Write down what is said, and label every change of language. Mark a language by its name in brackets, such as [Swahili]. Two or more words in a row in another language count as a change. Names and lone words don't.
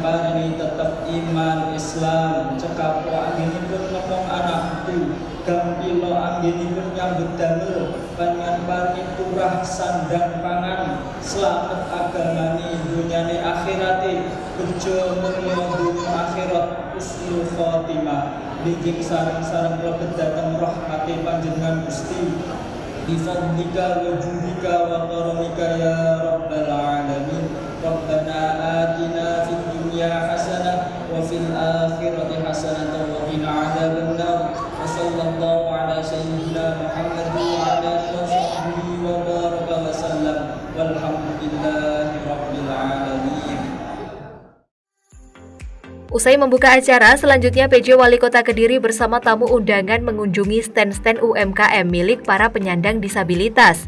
[Javanese] paringi tetep iman Islam cekap anggenipun ngomong anakku gampilo anggenipun nyambut damel panjenengan paringi turah sandang pangan selamat agamani dunyane akhirate bejo mulya dunya akhirat [Arabic] حسن الخاتمة [Javanese] dijing sareng-sareng lebet datang rahmati panjenengan Gusti [Arabic] بفضلك وجودك وكرمك يا رب العالمين. ربنا آتنا في الدنيا حسنة وفي الآخرة حسنة وقنا عذاب النار. وصلى الله على سيدنا محمد وعلى آله وبارك وسلم والحمد لله رب العالمين. [Indonesian] Usai membuka acara, selanjutnya PJ Wali Kota Kediri bersama tamu undangan mengunjungi stand-stand UMKM milik para penyandang disabilitas.